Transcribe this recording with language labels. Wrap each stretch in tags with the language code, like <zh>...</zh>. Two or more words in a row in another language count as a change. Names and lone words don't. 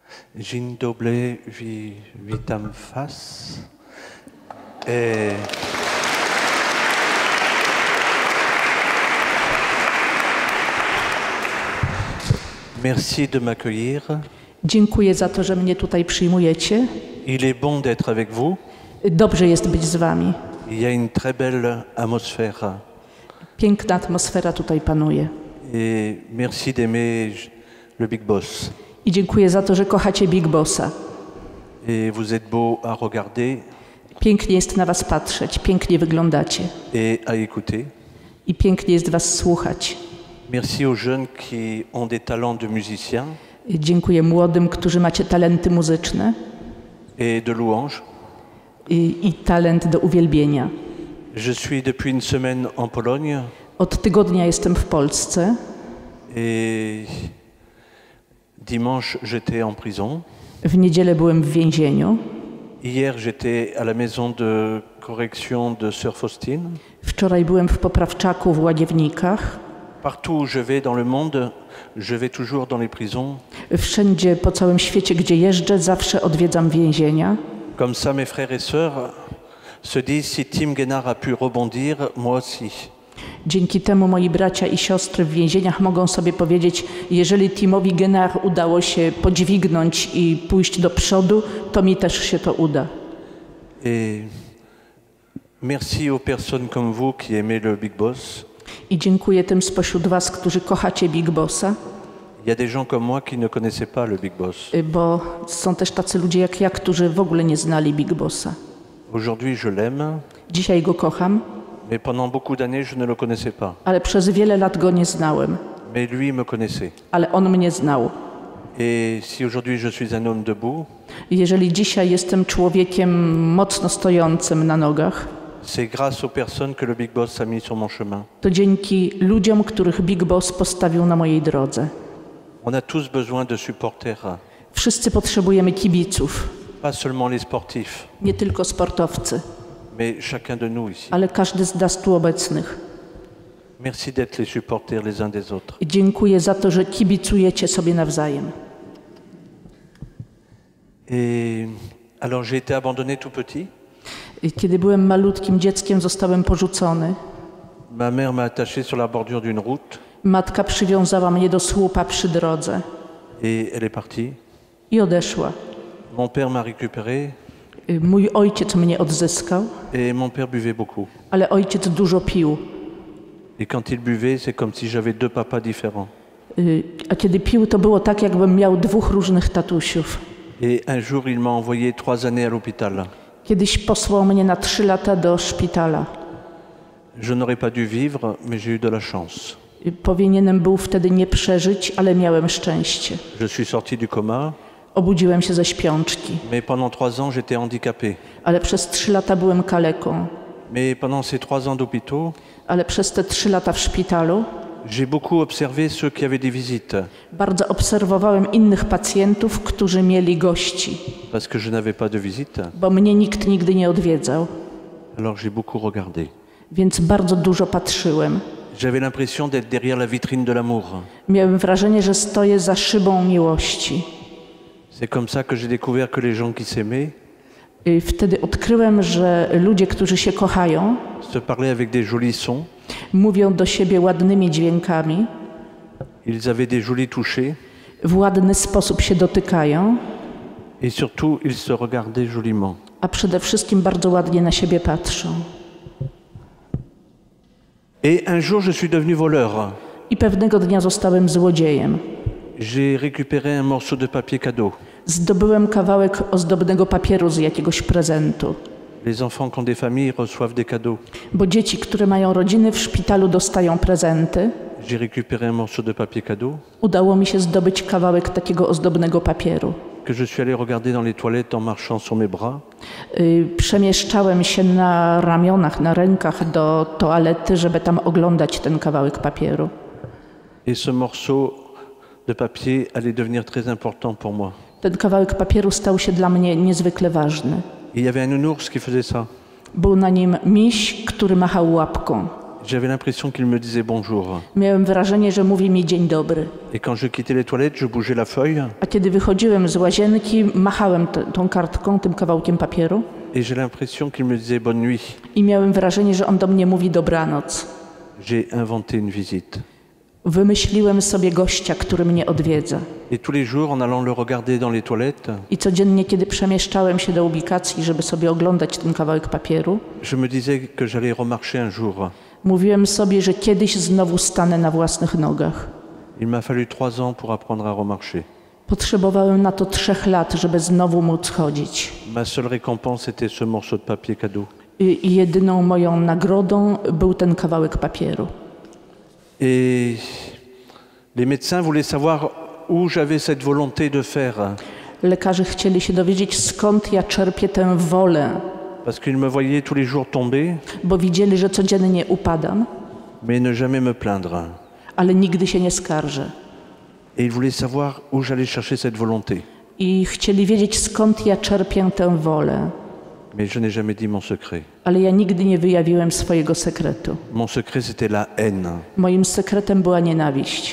<pl>Dzień dobry, witam Was.</pl> <fr>Merci de m'accueillir.</fr> <pl>Dziękuję za to, że mnie tutaj przyjmujecie.</pl> <fr>Il est bon d'être avec vous.</fr> <pl>Dobrze jest być z wami.</pl> <fr>Il y a une très belle atmosphère.</fr> <pl>Piękna atmosfera tutaj panuje.</pl> <fr>Et merci d'aimer le Big Boss.</fr> <pl>I dziękuję za to, że kochacie Big Bossa.</pl> <fr>Et vous êtes beau à regarder.</fr> <pl>Pięknie jest na was patrzeć, pięknie wyglądacie.</pl> <fr>Et à écouter.</fr> <pl>I pięknie jest was słuchać.</pl> <fr>Merci aux jeunes qui ont des talents de musiciens.</fr> <pl>Dziękuję młodym, którzy macie talenty muzyczne.</pl> <fr>Et de louange.</fr> <pl>I talent do uwielbienia.</pl> <fr>Je suis depuis une semaine en Pologne.</fr> <pl>Od tygodnia jestem w Polsce.</pl> <fr>Et dimanche, j'étais en prison.</fr> <pl>W niedzielę byłem w więzieniu.</pl> <fr>Hier, j'étais à la maison de correction de Sœur Faustine.</fr> <pl>Wczoraj byłem w poprawczaku w Łagiewnikach.</pl> <fr>Partout où je vais dans le monde, je vais toujours dans les prisons.</fr> <pl>Wszędzie po całym świecie, gdzie jeżdżę, zawsze odwiedzam więzienia.</pl> <fr>Comme ça, mes frères et sœurs se disent, si Tim Guénard a pu rebondir, moi aussi.</fr> <pl>Dzięki temu moi bracia i siostry w więzieniach mogą sobie powiedzieć, jeżeli Timowi Guénard udało się podźwignąć i pójść do przodu, to mi też się to uda.</pl> <fr>Et merci aux personnes comme vous qui aimez le Big Boss.</fr> <pl>I dziękuję tym spośród was, którzy kochacie Big Bossa.</pl> <fr>Il y a des gens comme moi qui ne connaissaient pas le Big Boss.</fr> <pl>Bo są też tacy ludzie jak ja, którzy w ogóle nie znali Big Bossa.</pl> <fr>Aujourd'hui, je l'aime.</fr> <pl>Dzisiaj go kocham.</pl> <fr>Mais pendant beaucoup d'années, je ne le connaissais pas.</fr> <pl>Ale przez wiele lat go nie znałem.</pl> <fr>Mais lui me connaissait.</fr> <pl>Ale on mnie znał.</pl> <fr>Et si aujourd'hui je suis un homme debout,</fr> <pl>jeżeli dzisiaj jestem człowiekiem mocno stojącym na nogach,</pl> <fr>c'est grâce aux personnes que le Big Boss a mis sur mon chemin.</fr> <pl>To dzięki ludziom, których Big Boss postawił na mojej drodze.</pl> <fr>On a tous besoin de supporters.</fr> <pl>Wszyscy potrzebujemy kibiców.</pl> <fr>Pas seulement les sportifs,</fr> <pl>Nie tylko sportowcy,</pl> <fr>mais chacun de nous ici.</fr> <pl>ale każdy z nas tu obecnych.</pl> <fr>Merci d'être les supporters les uns des autres.</fr> <pl>I dziękuję za to, że kibicujecie sobie nawzajem.</pl> <fr>Et alors j'ai été abandonné tout petit.</fr> <pl>Kiedy byłem malutkim dzieckiem, zostałem porzucony.</pl> <fr>Ma mère m'a attaché sur la bordure d'une route.</fr> <pl>Matka przywiązała mnie do słupa przy drodze.</pl> <fr>Et elle est partie.</fr> <pl>I odeszła.</pl> <fr>Mon père m'a récupéré.</fr> <pl>Mój ojciec mnie odzyskał.</pl> <fr>Et mon père buvait beaucoup.</fr> <pl>Ale ojciec dużo pił.</pl> <fr>Et quand il buvait, c'est comme si j'avais deux papas différents.</fr> <pl>A kiedy pił, to było tak, jakbym miał dwóch różnych tatusiów.</pl> <fr>Et un jour, il m'a envoyé 3 années à l'hôpital.</fr> <pl>Kiedyś posłał mnie na 3 lata do szpitala.</pl> <fr>Je n'aurais pas dû vivre, mais j'ai eu de la chance.</fr> <pl>Powinienem był wtedy nie przeżyć, ale miałem szczęście.</pl> <fr>Je suis sorti du coma.</fr> <pl>Obudziłem się ze śpiączki.</pl> <fr>Mais pendant 3 ans, j'étais handicapé.</fr> <pl>Ale przez 3 lata byłem kaleką.</pl> <fr>Mais pendant ces 3 ans d'hôpitaux,</fr> <pl>Ale przez te 3 lata w szpitalu</pl> <fr>j'ai beaucoup observé ceux qui avaient des visites.</fr> <pl>bardzo obserwowałem innych pacjentów, którzy mieli gości.</pl> <fr>Parce que je n'avais pas de visite.</fr> <pl>Bo mnie nikt nigdy nie odwiedzał.</pl> <fr>Alors j'ai beaucoup regardé.</fr> <pl>Więc bardzo dużo patrzyłem.</pl> <fr>J'avais l'impression d'être derrière la vitrine de l'amour.</fr> <pl>Miałem wrażenie, że stoję za szybą miłości.</pl> <fr>C'est comme ça que j'ai découvert que les gens qui s'aimaient</fr> <pl>Wtedy odkryłem, że ludzie, którzy się kochają,</pl> <fr>se parlaient avec des jolis sons.</fr> <pl>Mówią do siebie ładnymi dźwiękami.</pl> <fr>Ils avaient des jolis touchés.</fr> <pl>W ładny sposób się dotykają.</pl> <fr>Et surtout, ils se regardaient joliment.</fr> <pl>A przede wszystkim bardzo ładnie na siebie patrzą.</pl> <fr>Et un jour, je suis devenu voleur.</fr> <pl>I pewnego dnia zostałem złodziejem.</pl> <fr>J'ai récupéré un morceau de papier cadeau.</fr> <pl>Zdobyłem kawałek ozdobnego papieru z jakiegoś prezentu.</pl> <fr>Les enfants qui ont des familles reçoivent des cadeaux.</fr> <pl>Bo dzieci, które mają rodziny w szpitalu, dostają prezenty.</pl> <fr>J'ai récupéré un morceau de papier cadeau.</fr> <pl>Udało mi się zdobyć kawałek takiego ozdobnego papieru.</pl> <fr>Que je suis allé regarder dans les toilettes en marchant sur mes bras.</fr> <pl>Przemieszczałem się na ramionach, na rękach do toalety, żeby tam oglądać ten kawałek papieru.</pl> <fr>Et ce morceau de papier allait devenir très important pour moi.</fr> <pl>Ten kawałek papieru stał się dla mnie niezwykle ważny.</pl> <fr>Et il y avait un nounours qui faisait ça.</fr> <pl>Był na nim miś, który machał łapką.</pl> <fr>J'avais l'impression qu'il me disait bonjour.</fr> <pl>Miałem wrażenie, że mówi mi dzień dobry.</pl> <fr>Et quand je quittais les toilettes, je bougeais la feuille.</fr> <pl>A kiedy wychodziłem z łazienki, machałem tą kartką, tym kawałkiem papieru</pl> <fr>Et j'ai l'impression qu'il me disait bonne nuit.</fr> <pl>i miałem wrażenie, że on do mnie mówi dobranoc.</pl> <fr>J'ai inventé une visite.</fr> <pl>Wymyśliłem sobie gościa, który mnie odwiedza.</pl> <fr>Et tous les jours, en allant le regarder dans les toilettes,</fr> <pl>I codziennie, kiedy przemieszczałem się do ubikacji, żeby sobie oglądać ten kawałek papieru,</pl> <fr>je me disais que j'allais remarcher un jour.</fr> <pl>mówiłem sobie, że kiedyś znowu stanę na własnych nogach.</pl> <fr>Il m'a fallu 3 ans pour apprendre à remarcher.</fr> <pl>Potrzebowałem na to 3 lat, żeby znowu móc chodzić.</pl> <fr>Ma seule récompense était ce morceau de papier cadeau.</fr> <pl>I jedyną moją nagrodą był ten kawałek papieru.</pl> <fr>Et les médecins voulaient savoir où j'avais cette volonté de faire.</fr> <pl>Lekarze chcieli się dowiedzieć, skąd ja czerpię tę wolę,</pl> <fr>Parce qu'ils me voyaient tous les jours tomber,</fr> <pl>bo widzieli, że codziennie upadam,</pl> <fr>mais ne jamais me plaindre.</fr> <pl>ale nigdy się nie skarżę.</pl> <fr>Et ils voulaient savoir où j'allais chercher cette volonté.</fr> <pl>I chcieli wiedzieć, skąd ja czerpię tę wolę.</pl> <fr>Mais je n'ai jamais dit mon secret.</fr> <pl>Ale ja nigdy nie wyjawiłem swojego sekretu.</pl> <fr>Mon secret, c'était la haine.</fr> <pl>Moim sekretem była nienawiść.</pl>